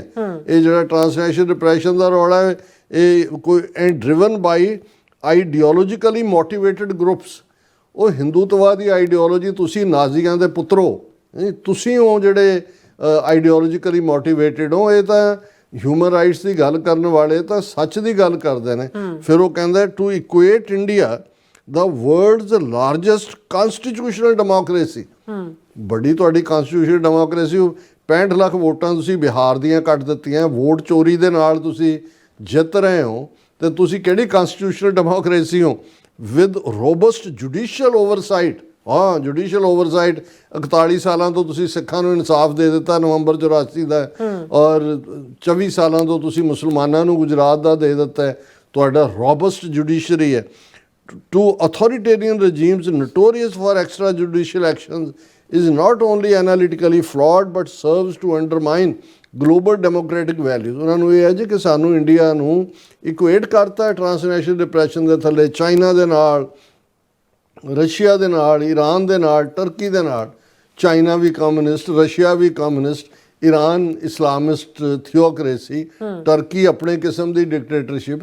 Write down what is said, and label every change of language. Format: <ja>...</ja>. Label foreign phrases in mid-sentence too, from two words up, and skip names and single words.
<pa>ਇਹ ਜਿਹੜਾ</pa> <en>transnational depression</en> <pa>ਦਾ ਰੌਲਾ ਹੈ ਇਹ ਕੋਈ</pa> <en>driven by ideologically motivated groups.</en> <pa>ਉਹ ਹਿੰਦੂਤਵਾਦੀ ਆਈਡੀਓਲੋਜੀ, ਤੁਸੀਂ ਨਾਜ਼ੀਆਂ ਦੇ ਪੁੱਤਰੋ, ਤੁਸੀਂ ਹੋ ਜਿਹੜੇ</pa> <en>ideologically motivated</en> <pa>ਹੋ। ਇਹ ਤਾਂ</pa> <en>human rights</en> <pa>ਦੀ ਗੱਲ ਕਰਨ ਵਾਲੇ ਤਾਂ ਸੱਚ ਦੀ ਗੱਲ ਕਰਦੇ ਨੇ। ਫਿਰ ਉਹ ਕਹਿੰਦਾ</pa> <en>to equate India the world's largest constitutional democracy।</en> <pa>ਬੜੀ ਤੁਹਾਡੀ</pa> <en>constitutional democracy</en> <pa>65 ਲੱਖ ਵੋਟਾਂ ਤੁਸੀਂ ਬਿਹਾਰ ਦੀਆਂ ਕੱਟ ਦਿੱਤੀਆਂ, ਵੋਟ ਚੋਰੀ ਦੇ ਨਾਲ ਤੁਸੀਂ ਜਿੱਤ ਰਹੇ ਹੋ ਤੇ ਤੁਸੀਂ ਕਿਹੜੀ</pa> <en>constitutional democracy</en> <pa>ਹੋ</pa> <en>with robust judicial oversight।</en> <pa>ਹਾਂ,</pa> <en>judicial oversight</en> <pa>41 ਸਾਲਾਂ ਤੋਂ ਤੁਸੀਂ ਸਿੱਖਾਂ ਨੂੰ ਇਨਸਾਫ ਦੇ ਦਿੱਤਾ ਨਵੰਬਰ 84 ਦਾ ਔਰ 24 ਸਾਲਾਂ ਤੋਂ ਤੁਸੀਂ ਮੁਸਲਮਾਨਾਂ ਨੂੰ ਗੁਜਰਾਤ ਦਾ ਦੇ ਦਿੱਤਾ। ਤੁਹਾਡਾ ਰੋਬਸਟ ਜੁਡੀਸ਼ਰੀ ਹੈ।</pa> <en>To authoritarian regimes notorious for extrajudicial actions is not only analytically flawed but serves to undermine global democratic values.</en> <pa>ਉਹਨਾਂ ਨੂੰ ਇਹ ਹੈ ਜੀ ਕਿ ਸਾਨੂੰ ਇੰਡੀਆ ਨੂੰ ਇਕੁਏਟ ਕਰਤਾ</pa> <en>transnational depression</en> <pa>ਦੇ ਥੱਲੇ, ਚਾਈਨਾ ਦੇ ਨਾਲ, ਰਸ਼ੀਆ ਦੇ ਨਾਲ, ਈਰਾਨ ਦੇ ਨਾਲ, ਟਰਕੀ ਦੇ ਨਾਲ। ਚਾਈਨਾ ਵੀ ਕਮਿਊਨਿਸਟ, ਰਸ਼ੀਆ ਵੀ ਕਮਿਊਨਿਸਟ, ਈਰਾਨ</pa> <en>Islamist theocracy,</en> <pa>ਟਰਕੀ ਆਪਣੇ ਕਿਸਮ ਦੀ ਡਿਕਟੇਟਰਸ਼ਿਪ।</pa>